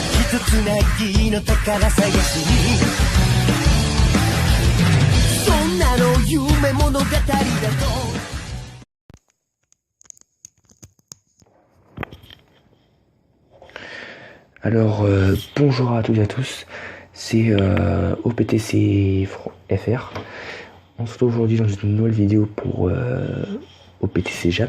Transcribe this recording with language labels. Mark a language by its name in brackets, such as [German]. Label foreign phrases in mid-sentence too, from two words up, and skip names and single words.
[Japanese] とつなぎの宝探しにそんなの夢物語だと [French] Alors, bonjour à toutes et à tous, c'est OPTC FR. On se retrouve aujourd'hui dans une nouvelle vidéo pour OPTC Jap.